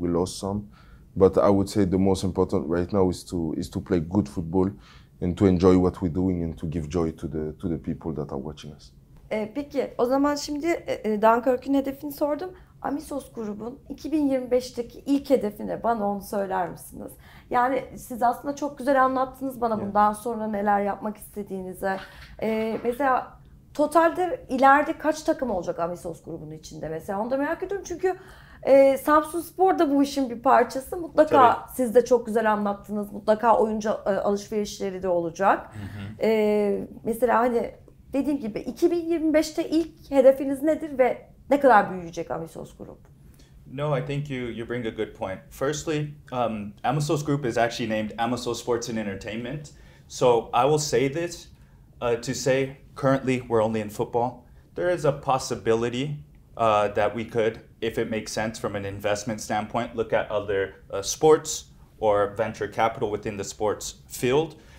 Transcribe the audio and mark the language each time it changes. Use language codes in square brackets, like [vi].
[en] We lost some, but I would say the most important right now is to play good football and to enjoy what we're doing and to give joy to the people that are watching us. [tr] Peki o zaman şimdi Dunkirk'ün hedefini sordum. Amisos grubun 2025'teki ilk hedefine bana onu söyler misiniz? Yani siz aslında çok güzel anlattınız bana bundan sonra neler yapmak istediğinizi. Mesela totalde ileride kaç takım olacak Amisos grubunun içinde mesela? Onu da merak ediyorum çünkü Samsunspor da bu işin bir parçası. Mutlaka tabii. Siz de çok güzel anlattınız. Mutlaka oyuncu alışverişleri de olacak. Mesela hani dediğim gibi 2025'te ilk hedefiniz nedir ve ne kadar büyüyecek Amisos Group? [en] No, I think you bring a good point. Firstly, Amisos Group is actually named Amisos Sports and Entertainment. So I will say this to say currently we're only in football. There is a possibility that we could, if it makes sense from an investment standpoint, look at other sports or venture capital within the sports field.